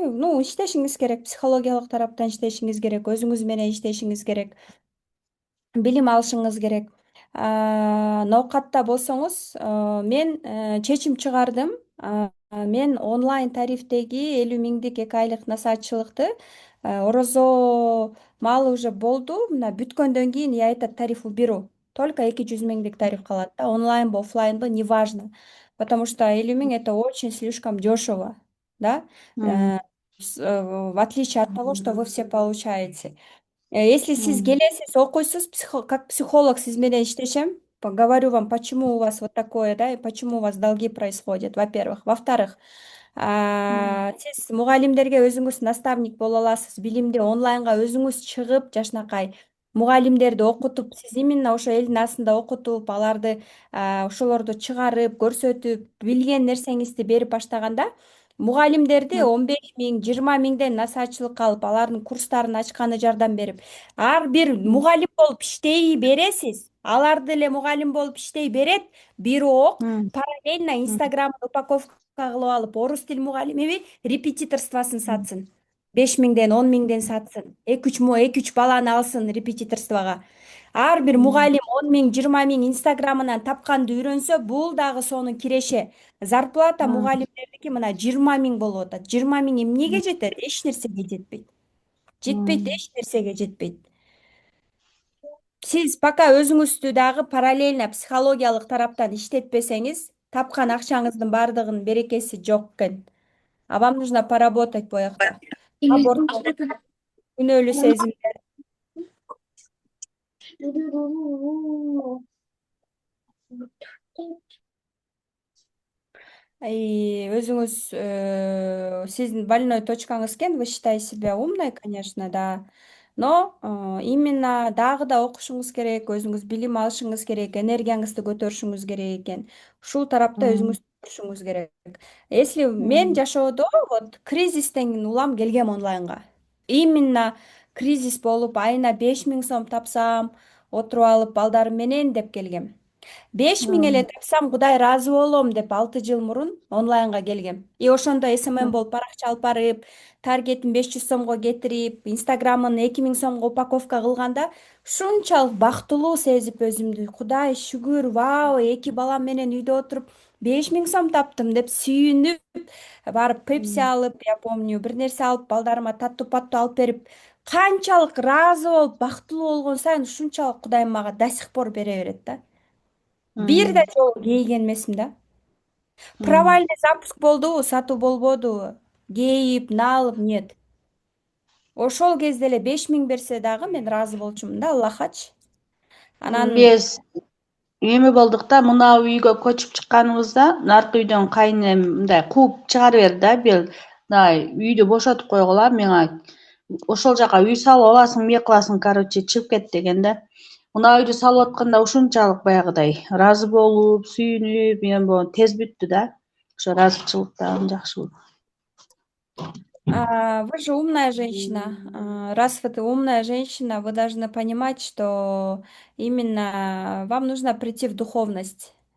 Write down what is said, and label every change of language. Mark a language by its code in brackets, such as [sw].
[ky] Ну, иштешиңиз керек, психологиялык тараптан иштешиңиз керек, өзүңүз менен иштешиңиз керек, билим алышыңыз керек. Ноокатта болсоңуз, мен чечим чыгардым. Мен онлайн тарифтеги 50 000 2 айлык насаатчылыкты орозо маалы уже болду. Мына бүткөндөн кийин я айтат [ru] тариф уберу. [ky] Только 200 000 тариф калат да, онлайнбы, оффлайнбы, неважно. [ru] Потому что 50 000 это очень слишком дешево, да, М, Э, в отличие от того, что вы все получаете. [ky] Если сиз м, келесиз, окуйсуз, как психолог сиз менен иштешем. [ru] Говорю вам, почему у вас вот такое, да, и почему у вас долги происходят, во-первых. [ky] Во-вторых, сиз мугалимдерге өзүңүз наставник боло аласыз. Билимди онлайнга өзүңүз чыгып, жашынакай мугалимдерди окутуп, сиз именно ошо элдин астында окутуп, аларды ошолорду чыгарып, көрсөтүп, билген нерсеңизди берип баштаганда мугалимдерди м, 15 000, 20 000ден насаатчылыкка алып, алардын курстарын ачканы жардам берип, ар бир м, мугалим болуп иштей бересиз. Алар деле мугалим болуп иштей берет. Бирок м, параллельно м, Инстаграмын упаковка кылып алып, орус тил мугалимиби репетиторствосын м, сатсын. 5 000ден, 10 000ден сатсын. 2-3 баланы алсын репетиторствого. Ар бир м, мугалим 10 000, 20 000 Инстаграмынан тапканды үйрөнсө, бул дагы сонун киреше. Зарплата м, мугалимдердики мына 20 000 болуп атат. 20 000 эмнеге жетет? Эч нерсеге жетпейт. Жетпейт, м, эч нерсеге жетпейт. Сиз пока өзүңүздү дагы параллельно психологиялык тараптан иштетпесеңиз, тапкан акчаңыздын баардыгынын берекеси жок экен. [ru] А вам нужно поработать боякта. [ky] Аборт, күнөөлүү сезимдер. Өзүңүз, сиздин больной точкаңыз экен, [ru] вы считаете себя умной, конечно, да. [ky] Но именно дагы да окушуңуз керек, өзүңүз билим алышыңыз керек, энергияңызды көтөрүшүңүз керек экен. Ушул тарапта м, өзүңүз көрүшүңүз керек. Если мен м, жашоодо вот кризистен улам келгем онлайнга. Именно кризис болуп айына 5 000 сом тапсам, отуруп алып балдарым менен деп келгем. 5 000 эле м, тапсам Кудай ыраазы болом деп 6 жыл мурун онлайнга келгем. И ошондо СММ болуп баракча алып барып, таргетин 500 сомго кетирип, Инстаграмын 2 000 сомго упаковка кылганда ушунчалык бактылуу сезип өзүмдү, Кудай шүгүр, вау, 2 балам менен үйдө отуруп 5 000 сом таптым деп сүйүнүп, барып пепси м, алып, [ru] я помню, [ky] бир нерсе алып, балдарыма таттуу паттуу алып берип, канчалык ыраазы болуп, бактылуу болгон сайын ушунчалык Кудайым мага [ru] до сих пор [ky] бере берет да. Бир да м, жолу кейиген эмесмин да. м. Провальный запуск болдубу, сатуу болбодубу? Кейип, налып, нет. Ошол кезде эле 5 000 берсе дагы мен ыраазы болчумун да, Аллахачы. Анан Биз эме болдук да, мына үйгө көчүп чыкканыбызда наркы үйдөн кайнем мындай кууп чыгара берди да, мындай үйдү бошотуп койгула, мага ошол жака үй салып аласың, эмне кыласың, короче, чыгып кет деген да. Мына үйдү салып атканда ушунчалык баягыдай ыраазы болуп, сүйүнүп, эми тез бүттү да. Ошо ыраазычылык дагы жакшы болду. [ru] Вы же умная женщина. Раз вы умная женщина, вы должны понимать, что именно вам нужно прийти в духовность.